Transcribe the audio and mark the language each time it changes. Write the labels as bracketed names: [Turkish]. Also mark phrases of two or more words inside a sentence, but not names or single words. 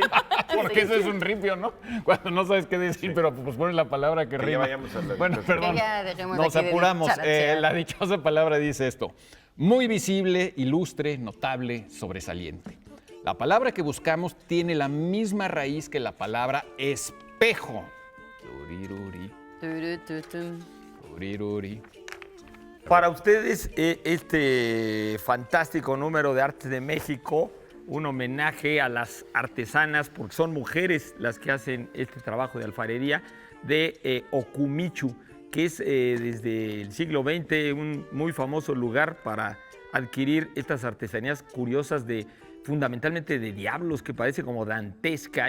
[Spanish] Porque eso es un ripio, ¿no? Cuando no sabes qué decir, pero pues pones la palabra que Que ya rima. vayamos a la Bueno, dichosa. perdón. Que ya dejemos Nos aquí de apuramos. charachear. La dichosa palabra dice esto. Muy visible, ilustre, notable, sobresaliente. La palabra que buscamos tiene la misma raíz que la palabra espejo. Turiruri, Turu, tu, tu. turiruri. Para ustedes, este fantástico número de Arte de México, un homenaje a las artesanas, porque son mujeres las que hacen este trabajo de alfarería, de Okumichu, que es desde el siglo XX un muy famoso lugar para adquirir estas artesanías curiosas fundamentalmente de diablos, que parece como dantesca.